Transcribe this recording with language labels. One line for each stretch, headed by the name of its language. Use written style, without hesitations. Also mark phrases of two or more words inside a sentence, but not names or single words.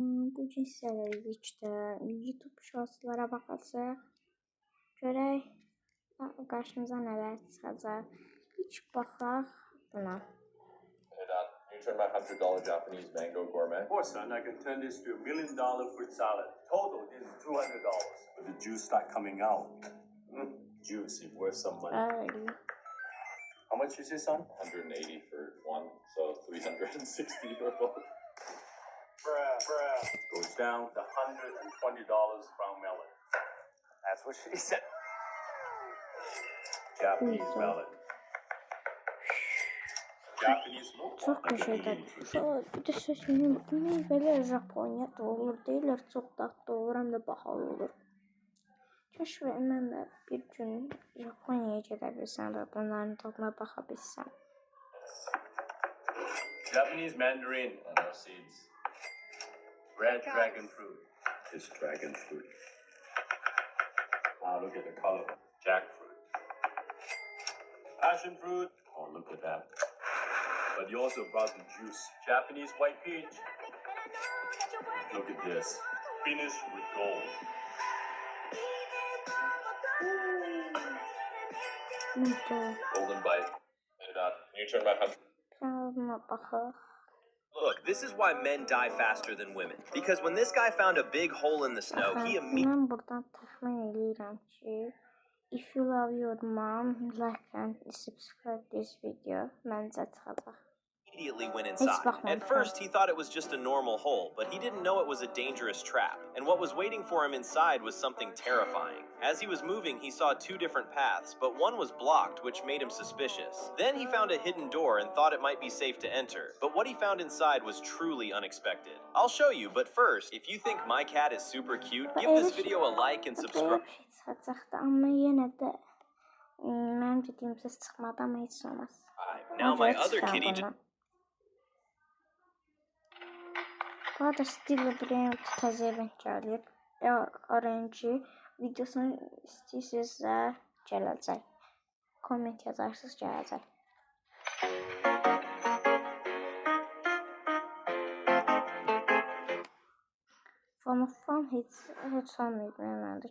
Azerbaijani: bu hissələri içdə YouTube shortslara baxacaq. Görək qarşımıza nələr çıxacaq. İlk baxaq buna.
English: Hey Don, can you turn my $100 Japanese mango gourmet? Of course, son. I can turn this to $1 million fruit salad. Total is $200. But the juice start coming out. Juicy, worth some money. How much you say, son? 180 for one, so 360 for both. Bruh. Goes down to $120 from melon. That's what she said. Japanese melon. Japanese milk.
Azerbaijani: Çox qəşəngdir. Bir də sözünü belə Japoniyada olur deyirlər, çox dadlı olur, həm də bahalı olur. Keşke mən də bir gün Japoniyaya gedə bilsəm və bunların tadına baxa bilsəm.
English: Japanese mandarin. And no seeds. Red dragon fruit. It's dragon fruit. Wow, look at the color. Jackfruit. Passion fruit. Oh, look at that. But you also brought the juice. Japanese white peach. Look at this. Finished with gold. Golden bite. Hey Don, can you turn my $100? Look, this is why men die faster than women. Because when this guy found a big hole in the snow, he immediately...
Azerbaijani: Mən buradan təxmin edirəm ki,
English: if you love your mom, like and subscribe this video,
Azerbaijani: məncə çıxacaq.
English: went inside. At first, he thought it was just a normal hole, but he didn't know it was a dangerous trap. And what was waiting for him inside was something terrifying. As he was moving, he saw two different paths, but one was blocked, which made him suspicious. Then he found a hidden door and thought it might be safe to enter. But what he found inside was truly unexpected. I'll show you, but first, if you think my cat is super cute, give this video a like and subscribe.
Azerbaijani: Amma yenə də mənim dediyim səs çıxmadı, amma heç olmaz.
English: Now my other kitty...
Azerbaijani: Bu arada Stille Brain təzə event gəlir. RNG videosunu istəyirsinizsə gələcək. Komment yazarsınız, gələcək. Fan heç olmayıb məndə.